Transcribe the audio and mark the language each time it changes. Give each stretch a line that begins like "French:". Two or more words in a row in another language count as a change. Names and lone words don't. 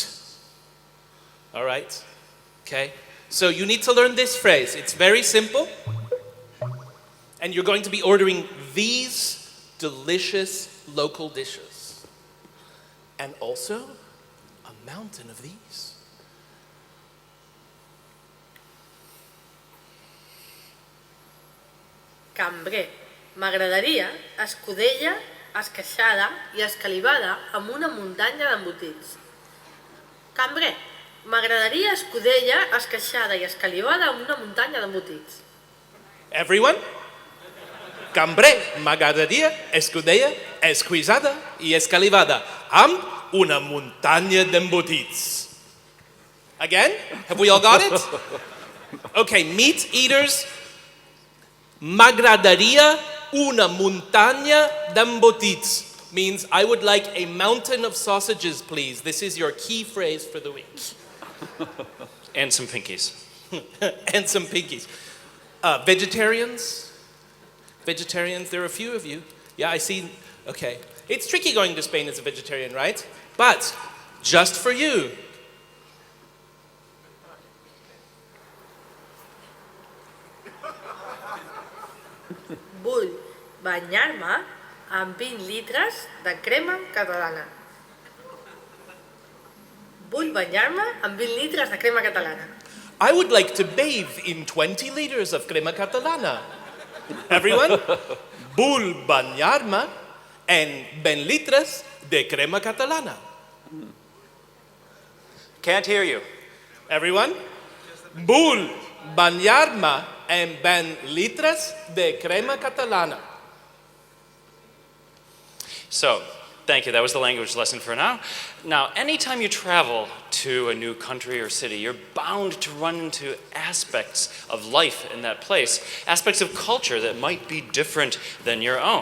English: All right, okay. So you need to learn this phrase. It's very simple. And you're going to be ordering these delicious local dishes. And also, a mountain of these.
Catalan: Cambrer, m'agradaria escudella, esqueixada i escalivada amb una muntanya d'embotits. Cambrer, m'agradaria escudella, esqueixada i escalivada amb una muntanya d'embotits.
English: Everyone?
Catalan: Cambrer, m'agradaria escudella, esquissada i escalivada amb una muntanya d'embotits.
English: Again? Have we all got it? Okay, meat eaters,
Catalan: m'agradaria una muntanya d'embotits
English: means I would like a mountain of sausages, please. This is your key phrase for the week. And some Pinkies. And some pinkies. Vegetarians? Vegetarians, there are a few of you. Yeah, I see. Okay. It's tricky going to Spain as a vegetarian, right? But just for you.
Catalan: Vull banyar-me amb 20 litres de crema catalana. Vull banyar-me amb 20 litres de crema catalana.
English: I would like to bathe in 20 liters of
Catalan: crema catalana.
English: Everyone?
Catalan: Vull banyar-me en 20 litres de crema catalana.
English: Can't hear you. Everyone?
Spanish: Bull bañarme en 20 litros de crema catalana.
English: So, thank you. That was the language lesson for now. Now, anytime you travel to a new country or city, you're bound to run into aspects of life in that place, aspects of culture that might be different than your own.